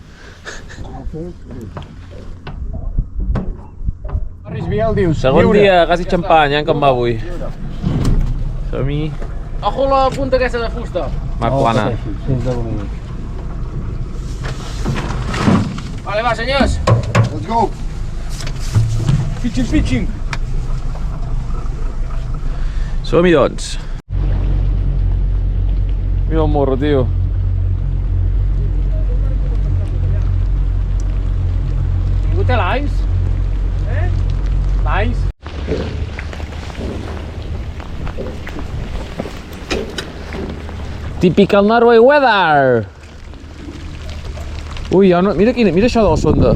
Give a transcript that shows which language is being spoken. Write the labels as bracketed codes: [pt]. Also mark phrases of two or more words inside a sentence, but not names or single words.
[ca] Barris Biel dius, Segon dia, gas i xampany, com va avui? Som-hi... Ojo la punta aquesta de fusta. Mar plana. Vale, va, senyors. [en] Let's go! Fitxing! [ca] Som-hi, doncs. Mira el morro, tio. Ningú té l'ais? L'ais? [en] Typical Norway weather! [ca] Ui, mira això de la sonda.